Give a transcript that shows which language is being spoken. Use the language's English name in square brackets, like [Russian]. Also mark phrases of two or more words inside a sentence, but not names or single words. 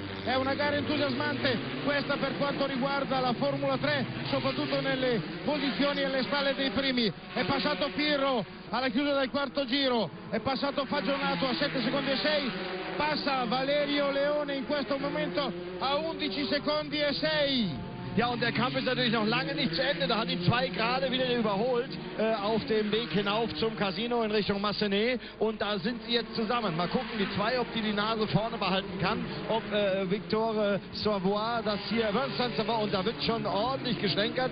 [Italian] È una gara entusiasmante questa per quanto riguarda la Formula 3, soprattutto nelle posizioni alle spalle dei primi. È passato Pirro alla chiusura del quarto giro, è passato Fagionato a 7 secondi e 6, passa Valerio Leone in questo momento a 11 secondi e 6. [German] Ja, und der Kampf ist natürlich noch lange nicht zu Ende. Da hat die 2 gerade wieder überholt auf dem Weg hinauf zum Casino in Richtung Massenet. Und da sind sie jetzt zusammen. Mal gucken, die 2, ob die Nase vorne behalten kann. Ob Victor Savoy das hier, Vincent Savoy, und da wird schon ordentlich geschlenkert.